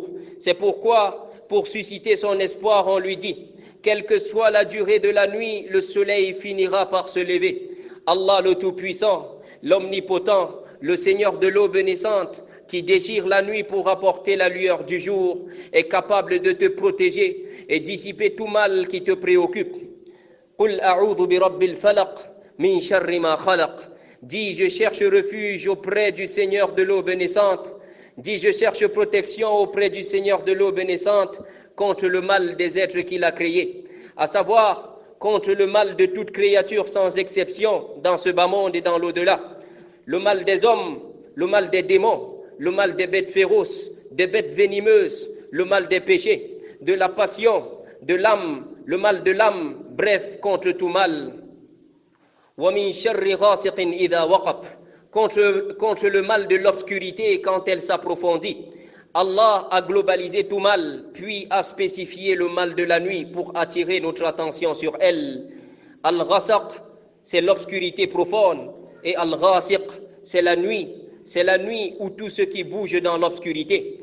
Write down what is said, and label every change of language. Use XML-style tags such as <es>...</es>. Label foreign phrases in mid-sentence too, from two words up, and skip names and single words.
<fr>C'est pourquoi, pour susciter son espoir, on lui dit, quelle que soit la durée de la nuit, le soleil finira par se lever. Allah le Tout-Puissant, l'Omnipotent, le Seigneur de l'aube naissante, qui déchire la nuit pour apporter la lueur du jour, est capable de te protéger et dissiper tout mal qui te préoccupe.</fr> <ar>قل أعوذ برب الفلق من شر ما خلق.</ar> <fr>Dis, je cherche refuge auprès du Seigneur de l'aube naissante. Dis, je cherche protection auprès du Seigneur de l'aube naissante contre le mal des êtres qu'il a créés, à savoir contre le mal de toute créature sans exception dans ce bas monde et dans l'au-delà. Le mal des hommes, le mal des démons, le mal des bêtes féroces, des bêtes venimeuses, le mal des péchés, de la passion, de l'âme, le mal de l'âme, bref, contre tout mal.</fr> <ar>وَمِن شَرِّ غَاسِقٍ إِذَا وَقَبَ.</ar> <fr>Contre le mal de l'obscurité quand elle s'approfondit. Allah a globalisé tout mal, puis a spécifié le mal de la nuit pour attirer notre attention sur elle. Al-Ghasaq, c'est l'obscurité profonde, et Al-Ghasiq, c'est la nuit où tout ce qui bouge dans l'obscurité.</fr>